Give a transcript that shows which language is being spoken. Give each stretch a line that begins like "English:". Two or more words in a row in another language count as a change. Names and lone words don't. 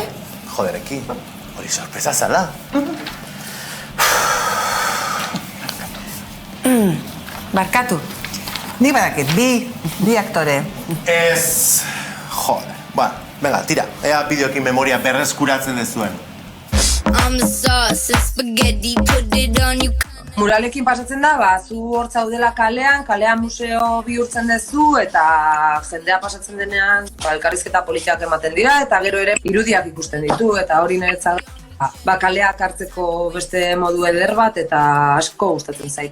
Basque: Jodereki, hori sorpresa zala. Barkatu. Ni badakit, bi aktore. Ez... Joder. Ba, venga, tira. Ea bideoekin memoria berreskuratzen dezuen.
English: I'm the sauce, it's spaghetti, put it on you.
Basque: Muralekin pasatzen da, zu hor zaudela kalean museo bihurtzen dezu, eta jendea pasatzen denean elkarrizketa politiak ematen dira, eta gero ere irudiak ikusten ditu, eta hori niretzat kaleak hartzeko beste modu eder bat, eta asko gustatzen zait.